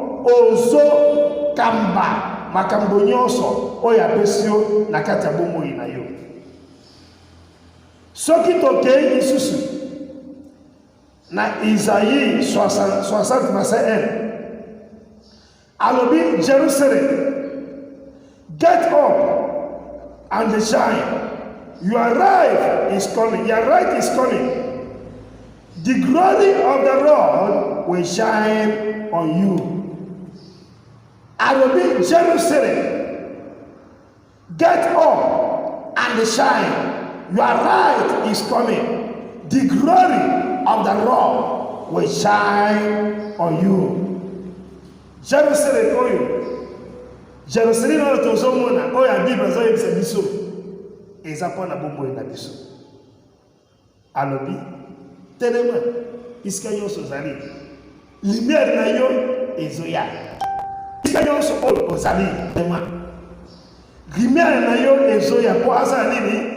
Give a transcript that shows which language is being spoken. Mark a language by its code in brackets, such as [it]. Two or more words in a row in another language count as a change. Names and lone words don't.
[ln] ozokamba makambo nyonso oyo apesi yo na kati ya bomoi na yo soki tokei lisusu na Isaïe 60 verset 1 alobi Jerusalem [en] get up and shine your light is coming the glory of the Lord will shine on you alobi Jerusalem get up and shine your light is coming the glory of the Lord will shine on you [ln] Jerusalem oyo Jerusalem oyo tozomona oyo ya Bible azoyebisa biso eza mpona bomoi na biso alobi telema isika nyonso ozali lumière na yo ezoya esika nyonso oyo ozali vraiment lumière na yo ezoya po aza nini